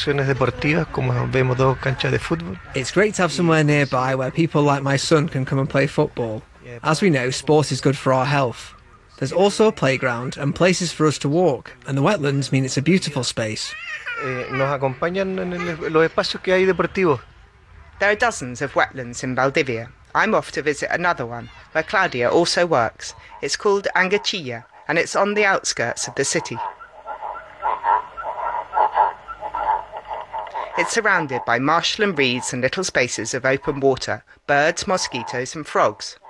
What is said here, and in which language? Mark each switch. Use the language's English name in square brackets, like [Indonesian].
[English] It's great to have somewhere nearby where people like my son can come and play football. As we know, sport is good for our health. There's also a playground and places for us to walk, and the wetlands mean it's a beautiful space. [Spanish] Nos acompañan en los espacios que hay deportivos. [English] There are dozens of wetlands in Valdivia. I'm off to visit another one, where Claudia also works. It's called Angachilla, and it's on the outskirts of the city. It's surrounded by marshland reeds and little spaces of open water, birds, mosquitoes and frogs.